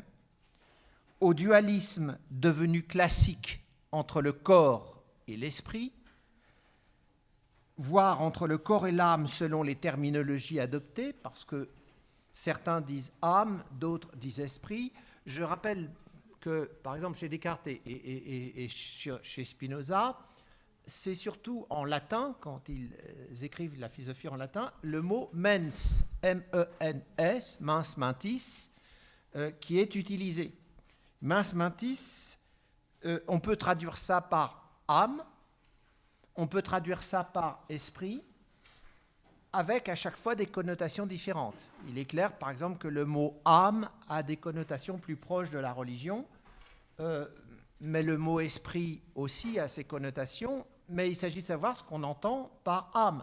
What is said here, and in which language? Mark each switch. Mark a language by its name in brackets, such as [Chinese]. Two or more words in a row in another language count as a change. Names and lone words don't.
[French] Au dualisme devenu classique entre le corps et l'esprit, voire entre le corps et l'âme selon les terminologies adoptées, parce que certains disent âme, d'autres disent esprit. Je rappelle que, par exemple, chez Descartes et chez Spinoza, c'est surtout en latin, quand ils écrivent la philosophie en latin, le mot mens, M-E-N-S, [Latin] mens mentis, [French] qui est utilisé. [Latin] Mens mentis, [French] on peut traduire ça par âme, on peut traduire ça par esprit, avec à chaque fois des connotations différentes. Il est clair, par exemple, que le mot âme a des connotations plus proches de la religion, mais le mot esprit aussi a ses connotations, mais il s'agit de savoir ce qu'on entend par âme.